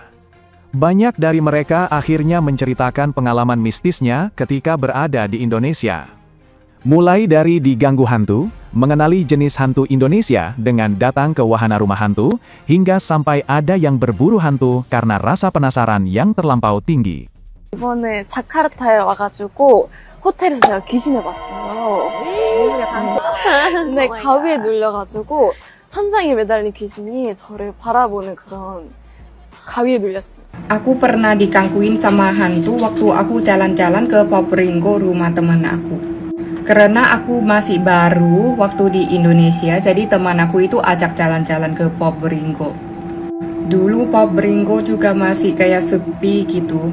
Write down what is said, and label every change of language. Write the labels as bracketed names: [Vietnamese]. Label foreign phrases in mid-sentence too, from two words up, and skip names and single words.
[Indonesian] Banyak dari mereka akhirnya menceritakan pengalaman mistisnya ketika berada di Indonesia. Mulai dari diganggu hantu, mengenali jenis hantu Indonesia dengan datang ke wahana rumah hantu, hingga sampai ada yang berburu hantu karena rasa penasaran yang terlampau tinggi. [Korean] 이번에 자카르타에 와가지고 호텔에서 제가 귀신을 봤어요. 근데 가위에 눌려가지고 천장에 매달린 귀신이 저를 바라보는 그런 가위에 눌렸습니다. [Indonesian] Aku pernah digangguin sama hantu waktu aku jalan-jalan ke Popringo, rumah temen aku. Karena aku masih baru waktu di Indonesia, jadi teman aku itu ajak jalan-jalan ke Popringo. Dulu Popringo juga masih kayak sepi gitu.